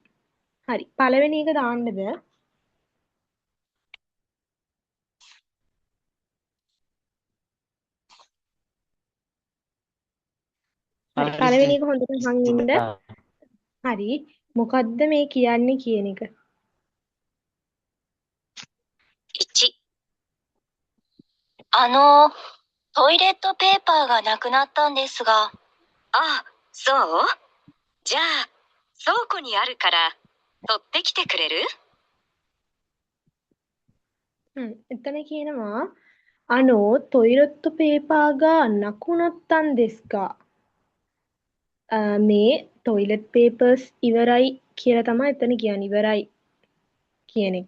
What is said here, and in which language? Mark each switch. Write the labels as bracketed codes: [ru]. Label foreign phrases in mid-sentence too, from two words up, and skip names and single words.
[si] හරි. පළවෙනි එක දාන්නද? හරි. පළවෙනි එක හොඳට අහන් ඉන්න. හරි. මොකද්ද මේ කියන්නේ කියන එක? [ja] 1、トイレットペーパーがなくなったんですが。あ、そう？じゃあ、倉庫にあるから、取ってきてくれる？ [si] එතන කියනවා [ja] トイレットペーパーがなくなったんですか. [si] මේ [en] toilet papers [si] ඉවරයි කියලා තමයි එතන කියන්නේ ඉවරයි කියන එක.